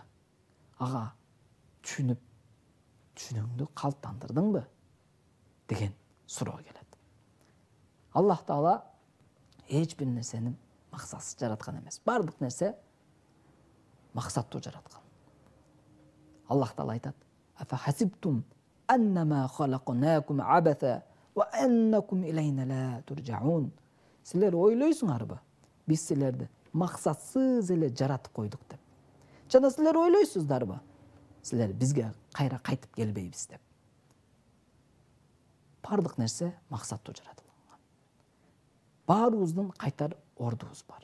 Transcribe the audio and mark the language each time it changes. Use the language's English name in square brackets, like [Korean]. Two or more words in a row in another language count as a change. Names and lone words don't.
[Kyrgyz] Ага түшүнүп, түшүнүңдү калыптандырдыңбы? Деген суроо келет. Аллах Таала эч бир нерсени максатсыз жараткан эмес. Бардык нерсе максаттуу жараткан. Аллах Таала айтат: [Arabic] "أفحسبتم أنما خلقناكم عبثا وأنكم إلينا لا ترجعون." [Kyrgyz] Силер ойлойсуңарбы? Биз силерди максатсыз эле жаратып койдук деп. Жана силер ойлойсуздарбы? Силер бизге кайра кайтып келбейбиз деп. Бардык нерсе максаттуу жаратылган. Баарыбыздын кайтар ордубуз бар.